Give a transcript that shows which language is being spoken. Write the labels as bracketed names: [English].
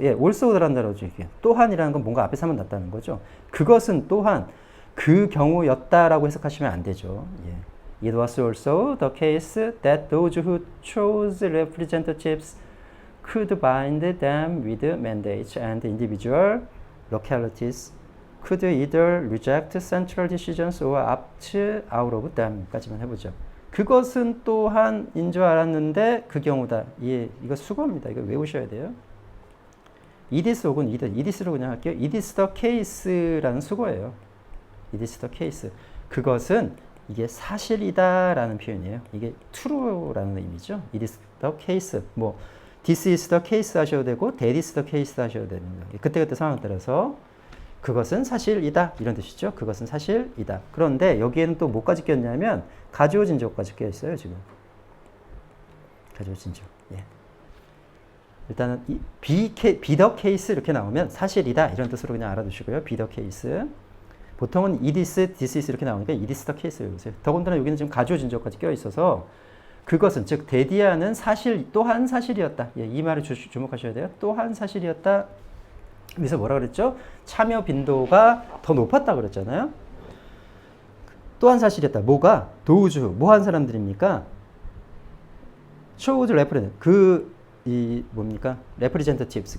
[Korean] 예, also라는 단어죠. 이게 또한이라는 건 뭔가 앞에서 하면 낫다는 거죠. 그것은 또한 그 경우였다라고 해석하시면 안 되죠. 예. [English] It was also the case that those who chose representatives could bind them with mandates and individual localities could either reject central decisions or opt out of them 까지만 해보죠. [Korean] 그것은 또한 인 줄 알았는데 그 경우다. 예, 이거 수거입니다. 이거 외우셔야 돼요. [English] it is 혹은 it is로 그냥 할게요. it is the case 라는 수거예요. it is the case. [Korean] 그것은 이게 사실이다 라는 표현이에요. 이게 true라는 의미죠. [English] it is the case. 뭐 this is the case 하셔도 되고 that is the case 하셔도 됩니다. [Korean] 그때그때 상황에 따라서 그것은 사실이다 이런 뜻이죠. 그것은 사실이다. 그런데 여기에는 또 뭐까지 꼈냐면 가지오진 적까지 껴 있어요. 지금 가지오진 적. 예. 일단은 be the case 이렇게 나오면 사실이다 이런 뜻으로 그냥 알아두시고요. [English] be the case. 보통은 it is, this is 이렇게 나오니까 it is the case 외우세요. [Korean] 더군다나 여기는 지금 가지오진 적까지 껴 있어서 그것은 즉 데디아는 사실 또한 사실이었다. 예, 이 말을 주목하셔야 돼요. 또한 사실이었다. 그래서 뭐라 그랬죠? 참여 빈도가 더 높았다 그랬잖아요. 또한 사실이었다. 뭐가? 도우주. 뭐 한 사람들입니까? chose represent. 뭡니까? representatives.